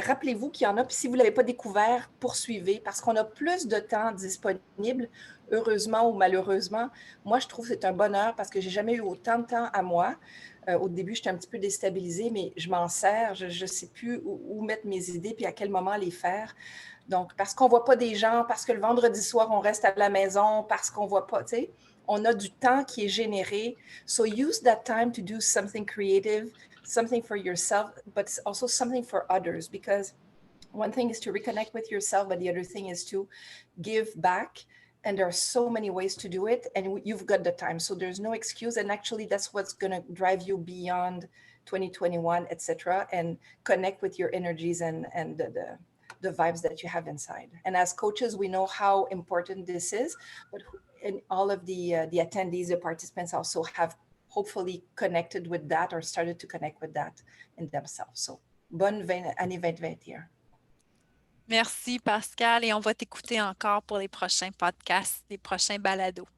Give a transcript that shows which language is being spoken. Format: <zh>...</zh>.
<fr>Rappelez-vous qu'il y en a, puis si vous ne l'avez pas découvert, poursuivez, parce qu'on a plus de temps disponible, heureusement ou malheureusement. Moi, je trouve que c'est un bonheur parce que je n'ai jamais eu autant de temps à moi. Au début, j'étais un petit peu déstabilisée, mais je m'en sers. Je ne sais plus où mettre mes idées puis à quel moment les faire. Donc, parce qu'on ne voit pas des gens, parce que le vendredi soir, on reste à la maison, parce qu'on ne voit pas, tu sais, on a du temps qui est généré.</fr> <en>So use that time to do something creative, something for yourself, but also something for others, because one thing is to reconnect with yourself, but the other thing is to give back. And there are so many ways to do it, and you've got the time. So there's no excuse. And actually, that's what's going to drive you beyond 2021, etc., and connect with your energies and the vibes that you have inside. And as coaches, we know how important this is, but and all of the attendees, the participants also have hopefully connected with that or started to connect with that in themselves.</en> <fr>So, bonne année 2021. Merci, Pascal, et on va t'écouter encore pour les prochains podcasts, les prochains balados.</fr>